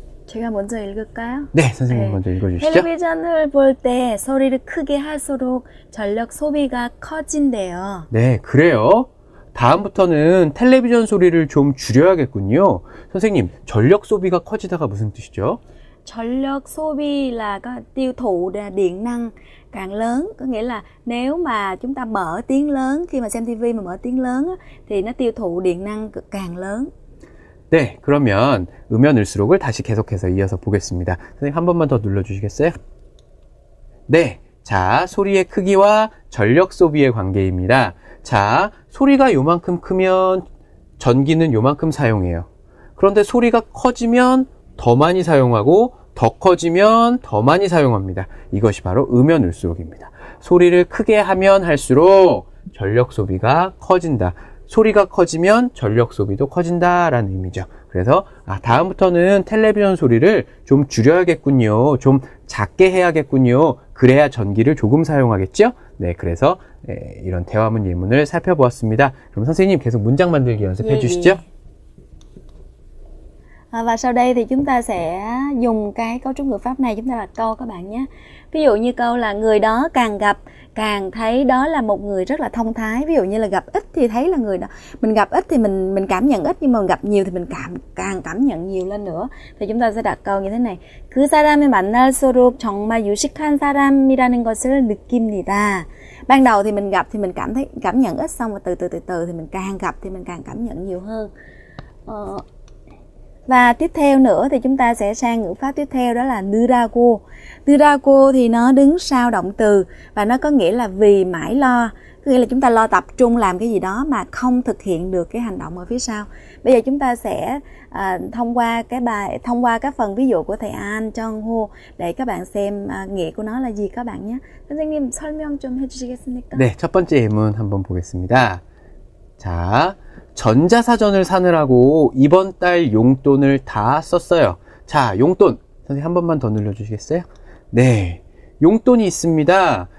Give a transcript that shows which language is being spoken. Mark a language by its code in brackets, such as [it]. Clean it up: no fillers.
[ko] 제가 먼저 읽을까요? 네, 선생님 네. 먼저 읽어주시죠. 텔레비전을 볼 때 소리를 크게 할수록 전력 소비가 커진대요. 네, 그래요. 다음부터는 텔레비전 소리를 좀 줄여야겠군요. 선생님, 전력 소비가 커지다가 무슨 뜻이죠? [vi] 전력 소비 là có tiêu thụ điện năng càng lớn, có nghĩa là nếu mà chúng ta mở tiếng lớn, khi mà xem TV mà mở tiếng lớn á, thì nó tiêu thụ điện năng càng lớn. [ko] 네, 그러면 음연을수록을 다시 계속해서 이어서 보겠습니다. 선생님 한 번만 더 눌러주시겠어요? 네, 자, 소리의 크기와 전력 소비의 관계입니다. 자, 소리가 요만큼 크면 전기는 요만큼 사용해요. 그런데 소리가 커지면 더 많이 사용하고 더 커지면 더 많이 사용합니다. 이것이 바로 음연을수록입니다. 소리를 크게 하면 할수록 전력 소비가 커진다. 소리가 커지면 전력 소비도 커진다라는 의미죠. 그래서 다음부터는 텔레비전 소리를 좀 줄여야겠군요. 좀 작게 해야겠군요. 그래야 전기를 조금 사용하겠죠? 네, 그래서 이런 대화문 예문을 살펴보았습니다. 그럼 선생님 계속 문장 만들기 연습해 주시죠. [vi] Và sau đây thì chúng ta sẽ dùng cái cấu trúc ngữ pháp này chúng ta đặt câu các bạn nhé. Ví dụ như câu là người đó càng gặp càng thấy đó là một người rất là thông thái. Ví dụ như là gặp ít thì thấy là người đó, mình gặp ít thì mình cảm nhận ít, nhưng mà gặp nhiều thì mình càng cảm nhận nhiều lên nữa. Thì chúng ta sẽ đặt câu như thế này. [ko] 그 사람을 만날수록 정말 유식한 사람이라는 것을 느낍니다. [vi] Ban đầu thì mình gặp thì mình cảm nhận ít, xong rồi từ từ thì mình càng gặp thì mình càng cảm nhận nhiều hơn. Và tiếp theo nữa thì chúng ta sẽ sang ngữ pháp tiếp theo, đó là 느라고. 느라고 thì nó đứng sau động từ và nó có nghĩa là vì mãi lo. Có nghĩa là chúng ta lo tập trung làm cái gì đó mà không thực hiện được cái hành động ở phía sau. Bây giờ chúng ta sẽ thông qua các phần ví dụ của thầy An, Jong Ho để các bạn xem nghĩa của nó là gì các bạn nhé. [ko] 선생님 설명 좀 해주시겠습니까? 네, 첫 번째 예문 한번 보겠습니다. 자, 전자사전을 사느라고 이번 달 용돈을 다 썼어요. 자, 용돈. 선생님 한 번만 더 눌러주시겠어요? 네, 용돈이 있습니다.